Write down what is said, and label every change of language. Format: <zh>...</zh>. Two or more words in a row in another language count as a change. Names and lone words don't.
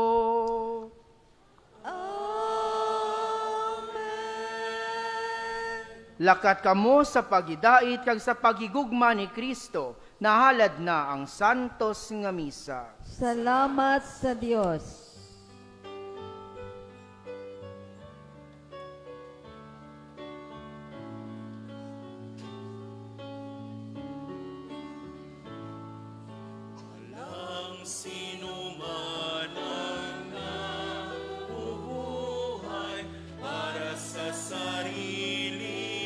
<hil>Lakat kamo sa pagidait kag sa pagigugma ni Kristo, nahalad na ang santos nga misa. Salamat sa Dios.</hil> <tl>Walang sino man ang nabubuhay para sa sarili.</tl>